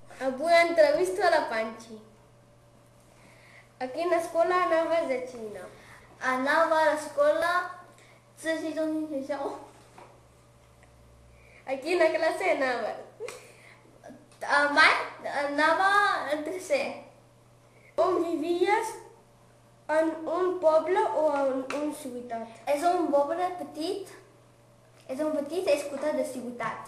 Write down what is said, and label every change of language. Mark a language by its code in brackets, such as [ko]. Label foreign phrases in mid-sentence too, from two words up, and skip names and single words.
[ca] Avui entrevisto a la Panchi. A quina escola anaves a Xina? Anava a l'escola [zh] 自习中心学校。 [ca] A quina classe anaves? Anava al tercer. On vivies? En un poble o en una ciutat? És un poble petit. És un petit escotat de ciutat.